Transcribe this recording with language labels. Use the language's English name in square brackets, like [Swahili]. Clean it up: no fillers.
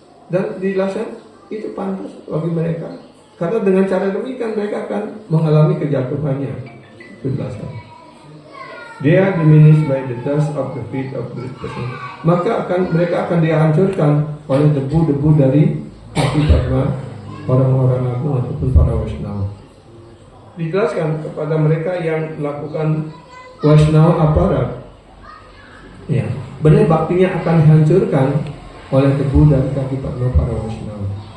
[Indonesian] Dan dijelaskan itu pantas bagi mereka, karena dengan cara demikian mereka akan mengalami kejatuhannya. Itu dijelaskan. [English] They are diminished by the dust of the feet of great person. [Indonesian] Maka mereka akan dihancurkan oleh debu-debu dari kaki para orang-orang agung ataupun para Vaishnava. Dijelaskan kepada mereka yang melakukan Vaishnava aparat, ya, benar baktinya akan dihancurkan oleh debu dari kaki para Vaishnava.